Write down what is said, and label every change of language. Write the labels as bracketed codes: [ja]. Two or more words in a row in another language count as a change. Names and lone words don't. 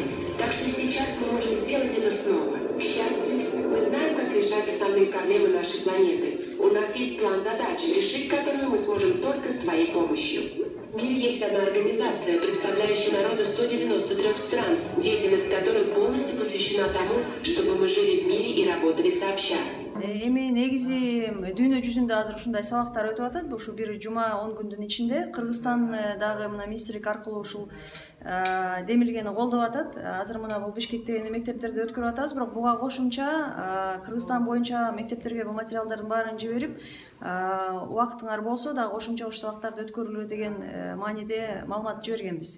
[ru] Так что сейчас мы можем сделать это снова. К счастью, мы знаем, как решать основные проблемы нашей планеты. У нас есть план задач, решить которую мы сможем только с твоей помощью. В мире есть одна организация, представляющая народу 193 стран, деятельность которой полностью посвящена тому, чтобы мы жили в мире и работали сообща. [ky] Эми негизи дүйнө жүзүндө азыр ушундай сабактар өтүп атат. Ушу бир жума 10 күндүн ичинде Кыргызстан дагы мына миссирик аркылуу ушул демилгени колдоп атат. Азыр мына бул Бишкектеги мектептерде өткөрүп атабыз, бирок буга кошумча Кыргызстан боюнча мектептерге бул материалдардын баарын жиберип, убактыңар болсо дагы кошумча ушул сабактарды өткөрүлүү деген мааниде маалымат жибергенбиз.